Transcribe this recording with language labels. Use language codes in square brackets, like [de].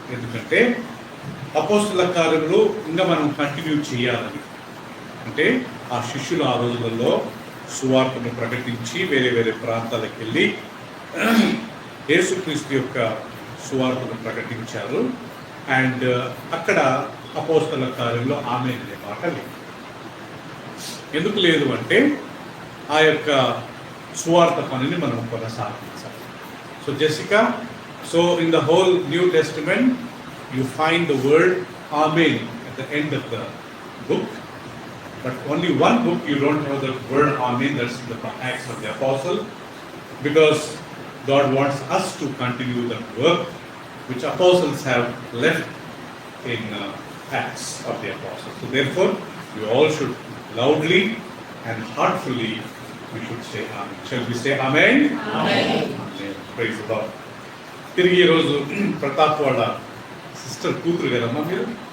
[te] ఎందుకంటే అపోస్తుల కార్యంలో ఇంకా మనం కంటిన్యూ చేయాలని, అంటే ఆ శిష్యులు ఆ రోజులలో సువార్తను ప్రకటించి వేరే వేరే ప్రాంతాలకు వెళ్ళి యేసుక్రీస్తు యొక్క సువార్తను ప్రకటించారు. అండ్ అక్కడ అపోస్తల కార్యంలో ఆమేన్ అనే మాట లేదు. ఎందుకు లేదు అంటే ఆ యొక్క సువార్త పనిని మనం కొనసాగించాలి. [en] So Jessica, so in the whole new testament you find the word amen at the end of the book, but only one book you don't have the word amen, that's the Acts of the Apostle, because God wants us to continue the work which apostles have left in Acts of the Apostles. So therefore you all should loudly and heartfully we should say amen. Shall we say amen? Amen. Amen. Praise the Lord. [te] తిరిగి ఈరోజు ప్రతాప్ వాళ్ళ sister కూతురు కదమ్మా మీరు?